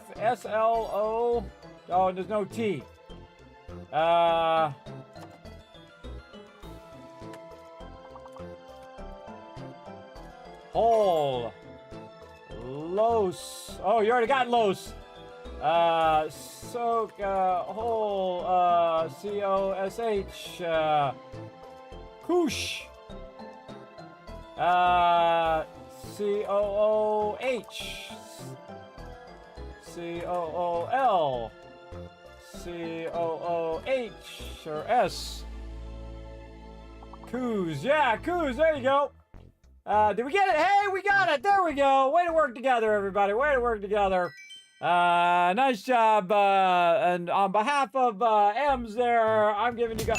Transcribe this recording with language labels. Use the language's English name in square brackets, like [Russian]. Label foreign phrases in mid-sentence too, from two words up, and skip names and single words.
[English] S-L-O. Oh, there's no T. Hole. Los. Oh, you already got los. Soak. Hole. C-O-S-H. Koosh. C-O-O-H. C-O-O-L. C-O-O-H or S. Coos. Yeah, coos. There you go. Did we get it? Hey, we got it. There we go. Way to work together, everybody. Way to work together. Nice job. And on behalf of Ems there, I'm giving you guys...